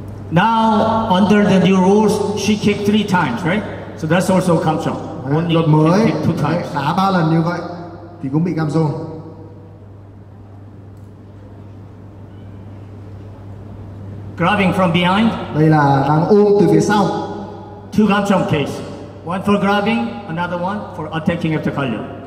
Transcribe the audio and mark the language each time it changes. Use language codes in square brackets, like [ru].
[en] Now, under the new rules, she kicked 3 times, right? So that's also comes up. Only [vi] Luật mới [en] kick 2 times. [vi] đá 3 lần như vậy thì cũng bị cam zone. [en] Grabbing from behind. [vi] Đây là đang ôm từ phía sau. [en] 2 cam jump case. One for grabbing, another one for attacking after kalyo.